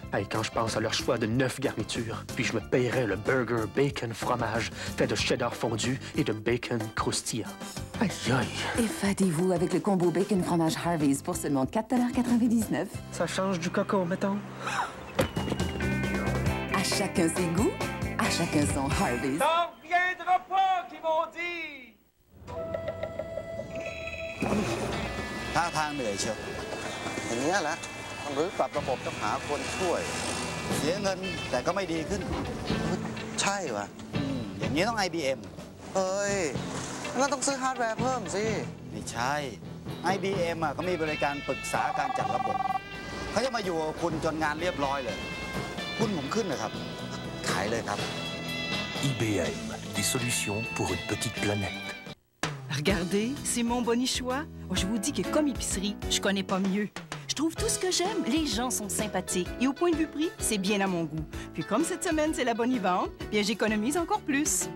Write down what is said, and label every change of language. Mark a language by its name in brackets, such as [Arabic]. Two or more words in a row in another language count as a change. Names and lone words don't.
[French] Hey, quand je pense à leur choix de 9 garnitures, puis je me paierais le burger bacon fromage fait de cheddar fondu et de bacon croustillant. Aïe, aïe. Effadez-vous avec le combo bacon fromage Harvey's pour seulement 4,99 $. Ça change du coco, mettons. À chacun ses goûts, à chacun son Harvey's. T'en reviendras pas, qu'ils m'ont dit! [Thai] ท่าทางเหนื่อยเชียวอย่างนี้แหละต้องรื้อปรับระบบต้องหาคนช่วยเสียเงินแต่ก็ไม่ดีขึ้นใช่ว่ะอย่างนี้ต้อง IBM เฮ้ยงั้นต้องซื้อฮาร์ดแวร์เพิ่มสิไม่ใช่ IBM อ่ะเขามีบริการปรึกษาการจัดระบบเขาจะมาอยู่กับคุณจนงานเรียบร้อยเลยหุ้นผมขึ้นนะครับขายเลยครับ [French] IBM, des solutions pour une petite planète. Regardez, c'est mon bonichois. Oh, je vous dis que comme épicerie, je connais pas mieux. Je trouve tout ce que j'aime. Les gens sont sympathiques. Et au point de vue prix, c'est bien à mon goût. Puis comme cette semaine, c'est la bonne-vente, bien j'économise encore plus.